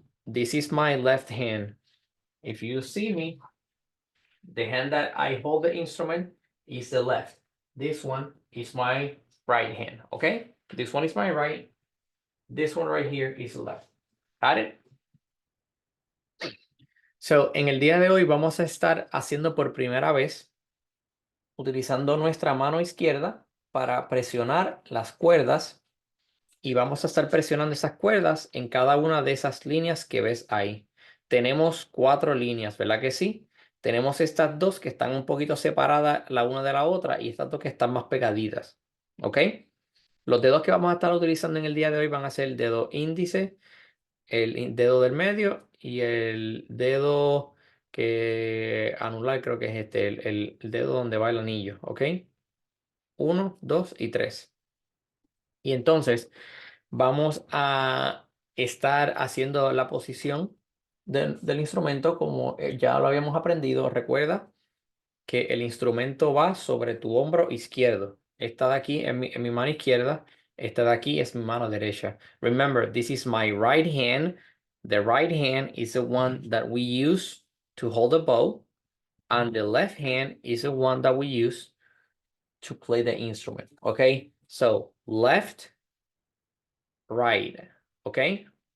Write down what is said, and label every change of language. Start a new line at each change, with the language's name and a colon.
English: This is my left hand. If you see me, the hand that I hold the instrument is the left. This one is my right hand, okay? This one is my right. This one right here is left. Got it?
Spanish: So, en el día de hoy vamos a estar haciendo por primera vez, utilizando nuestra mano izquierda para presionar las cuerdas, y vamos a estar presionando esas cuerdas en cada una de esas líneas que ves ahí. Tenemos 4 líneas, ¿verdad que sí? Tenemos estas dos que están un poquito separadas la una de la otra y estas dos que están más pegaditas, ¿ok? Los dedos que vamos a estar utilizando en el día de hoy van a ser el dedo índice, el dedo del medio y el dedo que anular, creo que es este, el dedo donde va el anillo, ¿ok? 1, 2 y 3. Y entonces vamos a estar haciendo la posición del instrumento como ya lo habíamos aprendido. Recuerda que el instrumento va sobre tu hombro izquierdo. Esta de aquí es mi mano izquierda. Esta de aquí es mi mano derecha.
English: Remember, this is my right hand. The right hand is the one that we use to hold the bow. And the left hand is the one that we use to play the instrument. Okay? So left, right. Okay?